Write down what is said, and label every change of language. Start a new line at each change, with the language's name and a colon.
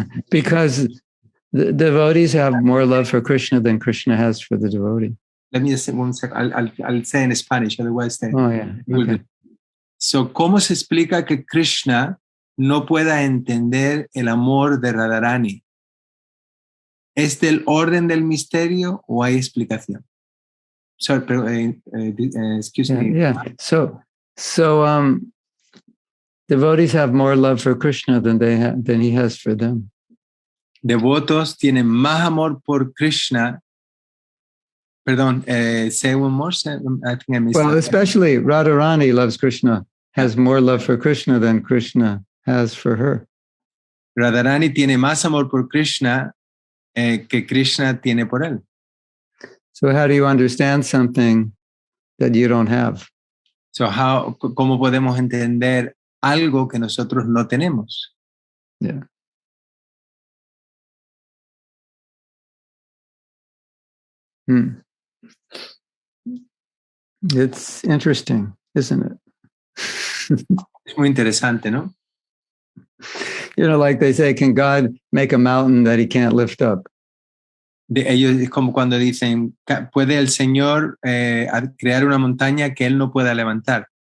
English: Because the devotees have more love for Krishna than Krishna has for the devotee. Let me just say one second. I'll say in Spanish, otherwise Okay.
Spanish: So, ¿cómo se explica que Krishna no pueda entender el amor de Radharani? ¿Es del orden del misterio o hay explicación?
English: Sorry, excuse me. Yeah. So devotees have more love for Krishna than he has for them.
Spanish: Devotos tienen más amor por Krishna. Perdón,
English: say one more. I think I missed Well, that. especially Radharani loves Krishna, has more love for Krishna than Krishna has for her.
Spanish: Radharani tiene más amor por Krishna que Krishna tiene por él.
English: So how do you understand something that you don't have?
Spanish: So ¿cómo podemos entender algo que nosotros no tenemos?
English: Yeah. It's interesting, isn't it?
Spanish: Es muy interesante, ¿no?
English: You know, like they say, can God make a mountain that he can't lift up?
Spanish: Ellos es como cuando dicen, ¿puede el Señor crear una montaña que Él no pueda levantar?